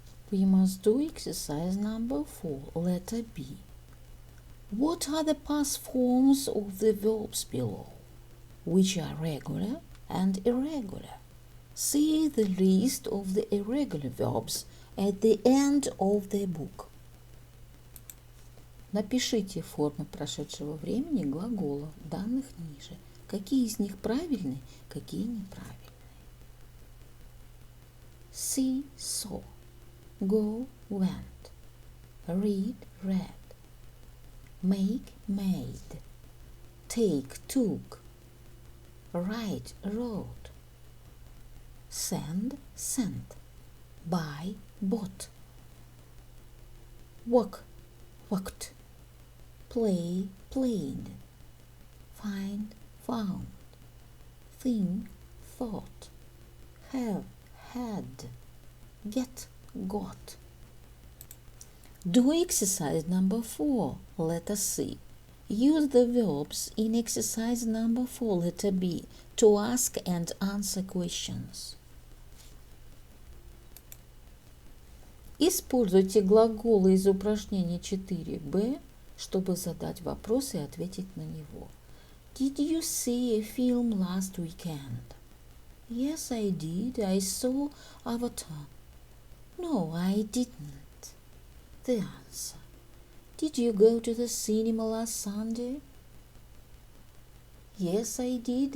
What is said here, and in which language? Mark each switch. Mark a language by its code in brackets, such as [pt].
[en] We must do exercise number 4, letter B. What are the past forms of the verbs below, which are regular and irregular? See the list of the irregular verbs at the end of the book. [ru] Напишите формы прошедшего времени глаголов, данных ниже. Какие из них правильны, какие неправильные. [en] See, saw. Go, went. Read, read. Make, made. Take, took. Write, wrote. Send, sent. Buy, bought. Walk, walked. Play, played. Find, found. Think, thought. Have, had. Get, got. Do exercise number 4, letter C. Use the verbs in exercise number 4, letter B, to ask and answer questions. [ru] Используйте глаголы из упражнения 4b, чтобы задать вопрос и ответить на него. [en] Did you see a film last weekend? Yes, I did. I saw Avatar. No, I didn't. The answer. Did you go to the cinema last Sunday? Yes, I did.